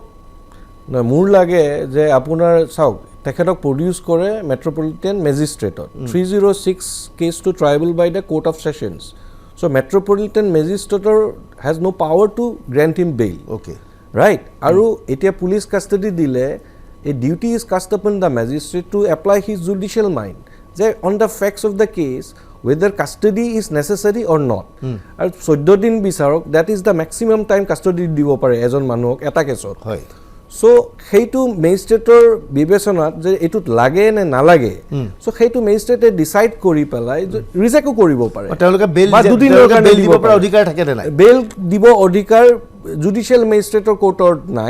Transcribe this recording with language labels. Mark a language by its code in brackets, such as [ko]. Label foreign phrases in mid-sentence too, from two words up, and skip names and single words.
[as] নহয়, মোৰ লাগে যে আপোনাৰ চাওক, তেখেতক প্ৰডিউচ কৰে [en] metropolitan magistrate. 306 কেছটো triable by the court of sessions. So metropolitan magistrate has no power to grant him bail. অ'কে, [as] ৰাইট। আৰু এতিয়া [en] police custody [as] দিলে [en] a duty is cast upon the magistrate to apply his judicial mind [as] যে [en] on the facts of the case whether custody is necessary or not. [as] আৰু 14 দিন বিচাৰক, [en] that is the maximum time custody [as] দিব পাৰে এজন মানুহক এটা কেছত। হয়। চ' সেইটো মেজিষ্ট্ৰেটৰ বিবেচনাত যে এইটোত লাগে নে নালাগে, চ' সেইটো মেজিষ্ট্ৰেটে ডিচাইড কৰি পেলাই ৰিজেক্টো কৰিব পাৰে। তেওঁলোকে বেইল দিব পৰা অধিকাৰ থাকে নে নাই? বেইল দিব অধিকাৰ [en] judicial magistrate court [as] নাই।